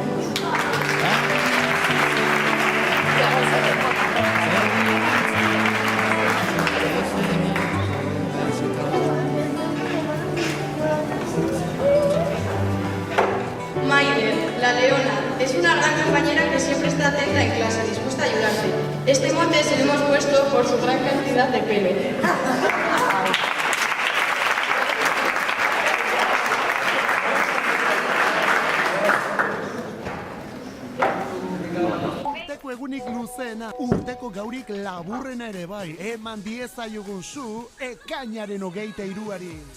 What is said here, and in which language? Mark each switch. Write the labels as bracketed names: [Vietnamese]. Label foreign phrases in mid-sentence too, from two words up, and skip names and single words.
[Spanish] Maider, la leona, es una gran compañera que siempre está atenta en clase, dispuesta a ayudarte. Este mote se lo hemos puesto por su gran cantidad de pelo. [Basque] Urteko egunik luzena, urteko gaurik laburrena ere bai, eman diezaiogun zu, ekainaren 23-ari.